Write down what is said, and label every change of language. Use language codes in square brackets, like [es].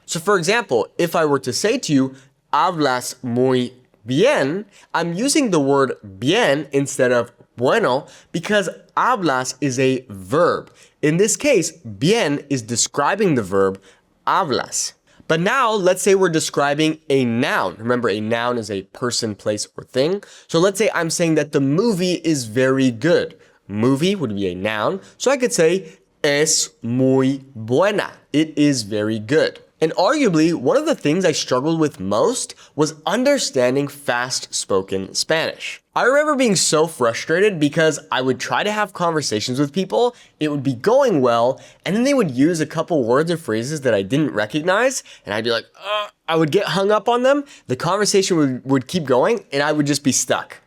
[en] So for example, if I were to say to you, [es] hablas muy bien, [en] I'm using the word bien instead of bueno because hablas is a verb. In this case, bien is describing the verb hablas. But now, let's say we're describing a noun. Remember, a noun is a person, place, or thing. So let's say I'm saying that the movie is very good. Movie would be a noun. [es] So I could say, es muy buena. [en] It is very good. And arguably, one of the things I struggled with most was understanding fast-spoken Spanish. I remember being so frustrated because I would try to have conversations with people, it would be going well, and then they would use a couple words or phrases that I didn't recognize, and I'd be like, I would get hung up on them, the conversation would keep going, and I would just be stuck.